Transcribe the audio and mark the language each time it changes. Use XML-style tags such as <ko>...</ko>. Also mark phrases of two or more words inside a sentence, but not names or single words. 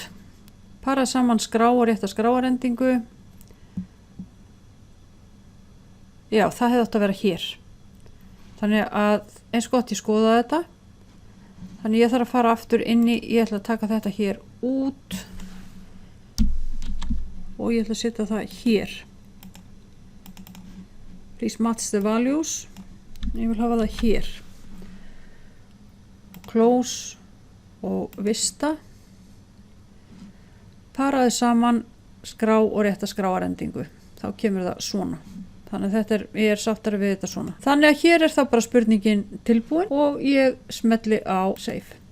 <is>Para saman skrá og rétta skráarendingu. Já, það hefði átt að vera hér. Þannig að eins gott ég skoða þetta. Þannig ég þarf að fara aftur inn í, ég ætla að taka þetta hér út og ég ætla að setja það hér.</is> <en>please match the values,</en> <is>ég vil hafa það hér, close og vista, paraði saman skrá og rétta skráarendingu, þá kemur það svona. Þannig að ég sáttari við þetta svona. Þannig að hér þá bara spurningin tilbúin og ég smelli á save.</is>